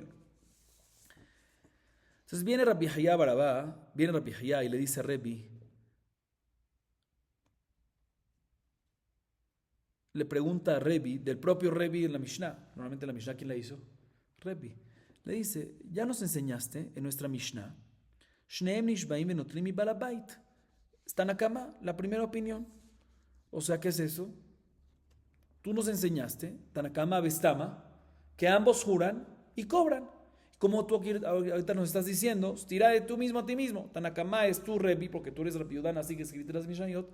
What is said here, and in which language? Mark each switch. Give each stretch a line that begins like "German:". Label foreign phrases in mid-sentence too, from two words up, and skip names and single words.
Spanish: Entonces viene Rabbi Yahya Barabá, viene Rabbi Yahya y le dice a Rebi, le pregunta a Rebi, del propio Rebi en la Mishnah, normalmente la Mishnah, ¿quién la hizo? Rebi. Le dice, ya nos enseñaste en nuestra Mishnah,
Hebrew: שניים נשבעין ונוטלין מבעל הבית.
Spanish: Tanakama, la primera opinión. O sea, ¿qué es eso? Tú nos enseñaste,
Aramaic: תנא קמא בסתמא,
Spanish: que ambos juran y cobran. Como tú aquí, ahorita nos estás diciendo, tira de tú mismo a ti mismo. Tanakama es tu Rebi, porque tú eres Rabbi Yudán, así que escribiste las Mishnayot.